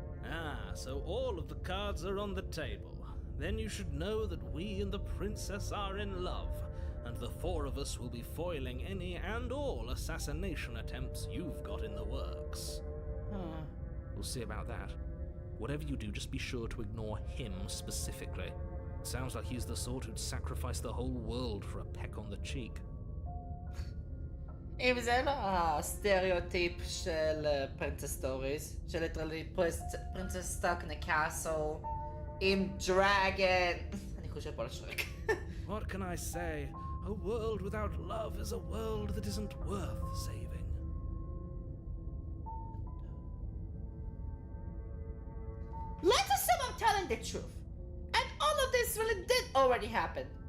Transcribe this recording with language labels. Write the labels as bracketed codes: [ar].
[en] Ah, so all of the cards are on the table. Then you should know that we and the princess are in love, and the four of us will be foiling any and all assassination attempts you've got in the works. We'll see about that. Whatever you do, just be sure to ignore him specifically. Sounds like he's the sort who'd sacrifice the whole world for a peck on the cheek. [he] אם זה לא הסטריאוטיפ של פרינסס סטוריז, של ליטרלי פרינסס סטאק [en] in a castle [he] עם דרגן. אני חושב פה על שרק. [en] What can I say? A world without love is a world that isn't worth saving. Let's assume I'm telling the truth. And all of this really did already happen.